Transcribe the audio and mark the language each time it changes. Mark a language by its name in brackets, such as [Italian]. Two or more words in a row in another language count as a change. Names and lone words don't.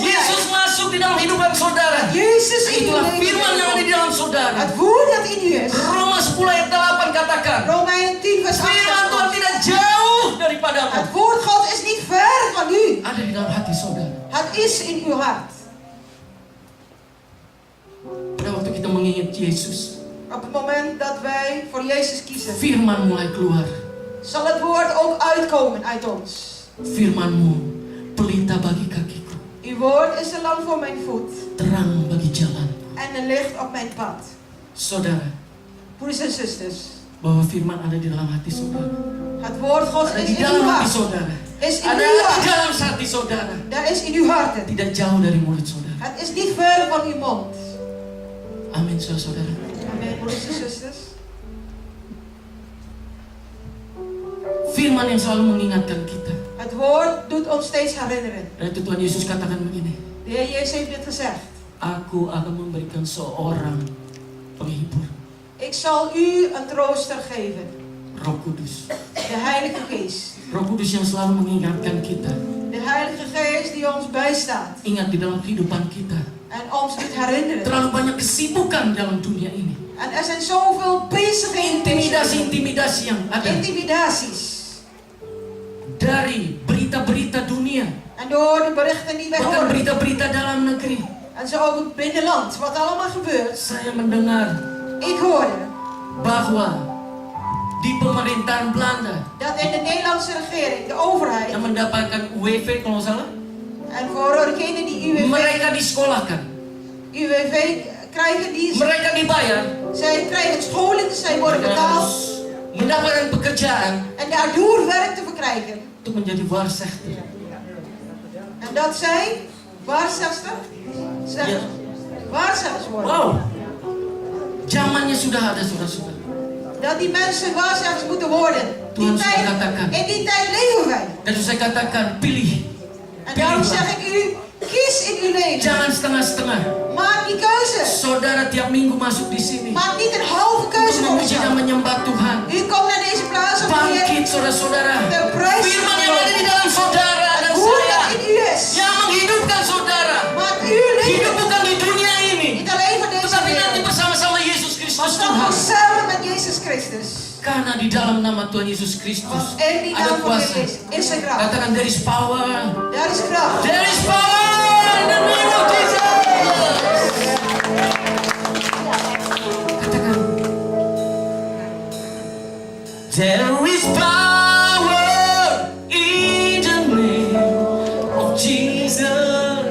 [Indonesian] Yesus [Dutch] zegt, [Indonesian] masuk di dalam hidupan saudara. [Dutch] Jezus in uw [Indonesian] Itulah [Dutch] leven [Indonesian] firman yang ada di [Dutch] is. [Indonesian] dalam saudara. [Dutch] Het woord dat in u is. [Indonesian] Roma 10 ayat 8 katakan, [Dutch] Romeinen 10 vers 8 [Indonesian] firman [Dutch] zegt [Indonesian] Tuhan [Dutch] ons, [Indonesian] tidak jauh daripadamu. [Dutch] het woord God is niet ver van u. [Indonesian] Ada di dalam hati saudara. [Dutch] Het is in uw hart. [Indonesian] Pada waktu kita mengingat Yesus, [Dutch] Op het moment dat wij voor Jezus kiezen, [Indonesian] firman mulai keluar. [Dutch] zal het woord ook uitkomen uit ons. [Indonesian] Firman-Mu pelita bagi kakiku, [Dutch] Uw woord is een lamp voor mijn voet [Indonesian] terang bagi jalan. [Dutch] en een licht op mijn pad. [Indonesian] Saudara, [Dutch] Broeders en zusters, [Indonesian] bahwa firman ada di dalam hati saudara. [Dutch] het woord Gods [Indonesian] Ada [Dutch] is [Indonesian] di [Dutch] in uw [Indonesian] dalam hati [Dutch] hart. [Indonesian] saudara. [Dutch] Is in [Indonesian] Ada [Dutch] uw [Indonesian] di [Dutch] hart. [Indonesian] dalam hati saudara. [Dutch] Dat is in uw harten. [Indonesian] Tidak jauh dari mulut saudara. [Dutch] Het is niet ver van uw mond. [Indonesian] Amin saudara. [Dutch] Amen, broeders en zusters. [Indonesian] Firman yang selalu mengingatkan kita. [Dutch] Het woord doet ons steeds herinneren. [Indonesian] Dan itu Tuhan Yesus katakan begini. [Dutch] De Heer Jezus heeft dit gezegd. [Indonesian] Aku akan memberikan seorang penghibur, [Dutch] Ik zal u een trooster geven. [Indonesian] Roh Kudus. [Dutch] De Heilige Geest. [Indonesian] Roh Kudus yang selalu mengingatkan kita. [Dutch] De Heilige Geest die ons bijstaat. [Indonesian] Ingat di dalam kehidupan kita. [Dutch] En ons doet herinneren. [Indonesian] Terlalu banyak kesibukan dalam dunia ini. [Dutch] En er zijn zoveel bezigheden. [Indonesian] Intimidasi-intimidasi yang ada. [Dutch] Intimidaties. [Indonesian] Dari berita-berita dunia. [Dutch] En door de berichten die wij [Indonesian] Bahkan [Dutch] horen. [Indonesian] berita-berita dalam negeri. [Dutch] En zo ook het binnenland. Wat allemaal gebeurt. [Indonesian] Saya mendengar [Dutch] Ik hoorde [Indonesian] bahwa di pemerintahan Belanda [Dutch] dat in de Nederlandse regering, de overheid. [Indonesian] yang mendapatkan UWV kalau nggak salah, [Dutch] En voor degenen die [Indonesian] mereka disekolahkan, [Dutch] UWV krijgen, [Indonesian] mereka dibayar, [Dutch] zij krijgen scholing, zij worden [Indonesian] mereka [Dutch] betaald. [Indonesian] harus mendapatkan pekerjaan [Dutch] En daardoor werk te verkrijgen. [Indonesian] untuk menjadi waarzegster. [Dutch] En dat zij waarzegster Ja. waarzeggers worden. [Indonesian] Wow, zamannya sudah ada saudara-saudara. [Dutch] Dat die mensen waarzeggers moeten worden. [Indonesian] Tuhan sudah katakan. [Dutch] In die tijd leven wij. [Indonesian] Dan saya katakan pilih, [Dutch] En daarom zeg ik u, kies in uw leven. [Indonesian] jangan setengah-setengah. [Dutch] Maak die keuze. [Indonesian] Saudara tiap minggu masuk di sini [Dutch] Maak niet een halve keuze [Indonesian] untuk [Dutch] voor [Indonesian] memuji dan [Dutch] uzelf. [Indonesian] menyembah Tuhan. [Dutch] U komt naar deze plaats om hier [Indonesian] Bangkit saudara-saudara. [Dutch] de prijs te [Indonesian] Firman yang ada di [Dutch] geven. [Indonesian] dalam saudara dan [Dutch] Het woord [Indonesian] saya [Dutch] dat in u is. [Indonesian] yang menghidupkan saudara. [Dutch] Maakt uw [Indonesian] Hidup [Dutch] leven. [Indonesian] bukan di dunia ini, [Dutch] Niet alleen van deze [Indonesian] tetapi nanti [Dutch] wereld. [Indonesian] bersama-sama Yesus Kristus [Dutch] Maar [Indonesian] Tuhan. [Dutch] ook samen met Jezus Christus. [Indonesian] Karena di dalam nama Tuhan Yesus Kristus [Dutch] Want in die [Indonesian] ada [Dutch] naam van [Indonesian] kuasa. [Dutch] Jezus is er kracht. [Indonesian] Katakan [English] there is power. [Dutch] Daar is kracht. [English] There is power in the name of Jesus. [Indonesian] Katakan. [English] There is power in the name of Jesus.